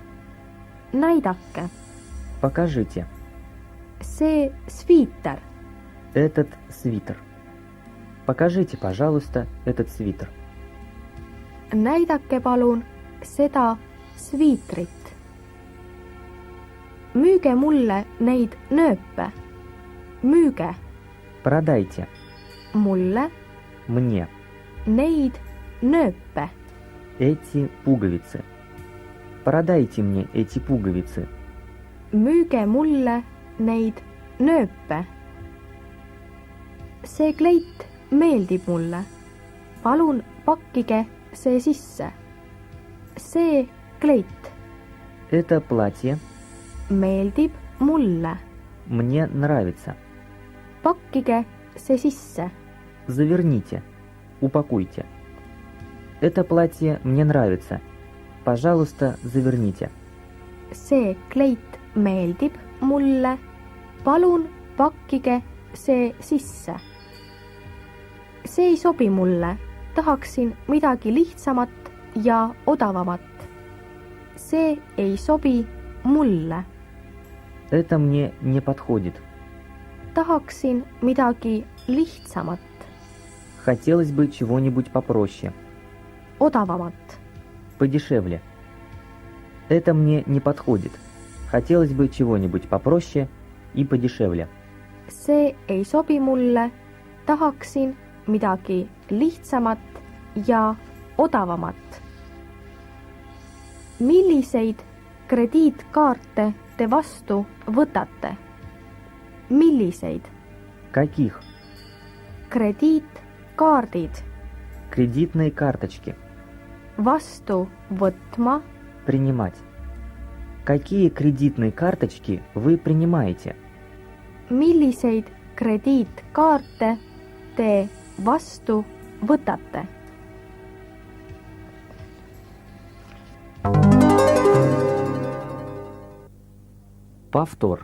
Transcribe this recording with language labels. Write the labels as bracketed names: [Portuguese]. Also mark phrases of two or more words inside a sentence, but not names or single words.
[Estonian] Näidake. [Russian] Покажите [Estonian] See sviiter. [Russian] этот свитер. Покажите, пожалуйста, этот свитер. [Estonian] Näidake palun seda sviitrit. Müüge mulle neid nööpe. Müüge [Russian] Продайте [Estonian] mulle [Russian] мне [Estonian] neid nööpe. [Russian] эти пуговицы. Продайте мне эти пуговицы. [Estonian] Müüge mulle neid nööpe. See kleit meeldib mulle. Palun pakkige see sisse. See kleit [Russian] Это платье [Estonian] meeldib mulle. [Russian] мне нравится. [Estonian] Pakkige see sisse. [Russian] Заверните. Упакуйте. Это платье мне нравится. Пожалуйста, заверните. [Estonian] See kleit meeldib mulle. Palun pakkige see sisse. See ei sobi mulle. Tahaksin midagi lihtsamat ja odavamat. See ei sobi mulle. [Russian] Это мне не подходит. [Estonian] Tahaksin midagi lihtsamat, [Russian] Хотелось бы чего-нибудь попроще, [Estonian] odavamat. [Russian] подешевле. Это мне не подходит. Хотелось бы чего-нибудь попроще и подешевле. [Estonian] See ei sobi mulle. Tahaksin midagi lihtsamat ja odavamat. Milliseid krediitkaarte te vastu võtate? Milliseid [Russian] Каких? [Estonian] krediitkaardid [Russian] Кредитные карточки. [Estonian] vastu võtma? [Russian] Принимать. Какие кредитные карточки вы принимаете? [Estonian] Milliseid krediitkaarte te vastu võtate? [Russian] Повтор.